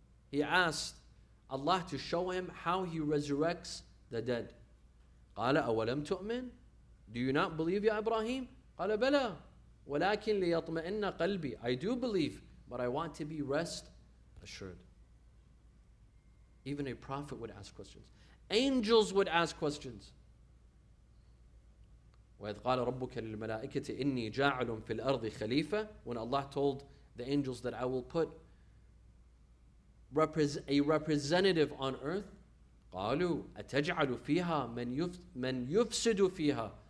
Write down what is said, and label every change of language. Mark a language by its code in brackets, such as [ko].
[en] He asked Allah to show him how he resurrects the dead. [ar] قال أولم تؤمن. [en] Do you not believe, Ya Ibrahim? [ar] قال بلى ولكن ليطمئن قلبي. [en] I do believe, but I want to be rest assured. Even a prophet would ask questions. Angels would ask questions. [ar] وَإِذْ قَالَ رَبُّكَ لِلْمَلَائِكَةِ إِنِّي جَاعِلٌ فِي الْأَرْضِ خَلِيفَةً. [en] When Allah told the angels that I will put a representative on earth, [ar] قَالُوا أَتَجْعَلُ فِيهَا مَنْ يُفْسِدُ فِيهَا.